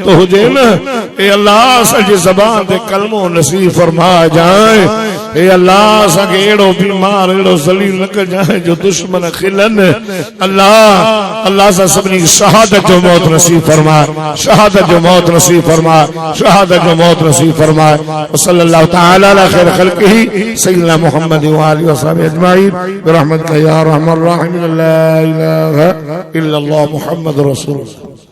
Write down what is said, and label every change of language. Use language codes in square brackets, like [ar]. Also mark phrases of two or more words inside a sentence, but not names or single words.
[sd] हुजे न ए अल्लाह असांजी ज़बान ते कलमो नसीब फरमा जाए ए अल्लाह असांखे अहिड़ो बीमार अहिड़ो ज़लील न कजाए जो दुश्मन खिलनि अल्लाह अल्लाह सा सभिनी शहादत जो मौत नसीब फरमा शहादत जो मौत नसीब फरमा शहादत जो मौत नसीब फरमा [ar] صلى الله تعالى على خير خلقه سيدنا محمد وآله وصحبه أجمعين برحمتك يا أرحم الراحمين لا إله إلا الله محمد رسول الله.